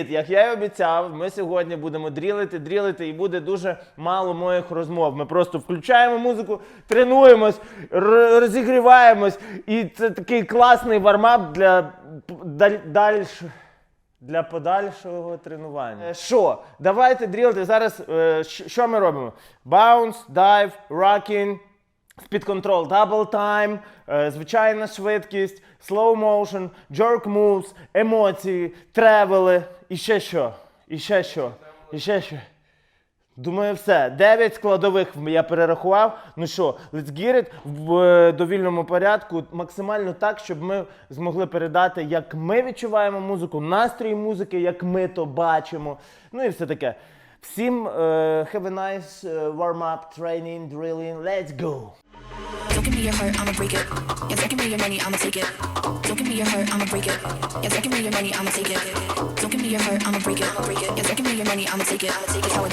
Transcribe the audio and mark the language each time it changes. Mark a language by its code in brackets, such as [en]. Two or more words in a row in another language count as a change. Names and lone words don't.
[uk] Як я і обіцяв, ми сьогодні будемо дрілити і буде дуже мало моїх розмов. Ми просто включаємо музику, тренуємось, розігріваємось. І це такий класний вармап для подальшого тренування. Що? Давайте дрілити. Зараз що ми робимо? [en] Bounce, dive, rocking, speed control, double time, [uk] звичайна швидкість, [en] slow motion, jerk moves, [uk] емоції, тревели, і ще що. Думаю, все. 9 складових я перерахував. Ну що, [en] let's get it [uk] в довільному порядку, максимально так, щоб ми змогли передати, як ми відчуваємо музику, настрій музики, як ми то бачимо. Ну і все таке. [en] Всім have a nice warm-up, training, drilling, let's go! Don't give me your heart, I'ma break it. Yeah, don't give me your money, I'ma take it. Don't give me your heart, I'ma break it. Yeah, don't give me your money, I'ma take it. Don't give me your heart, I'ma break it. Yeah, don't give me your money, I'ma take it. That's how it.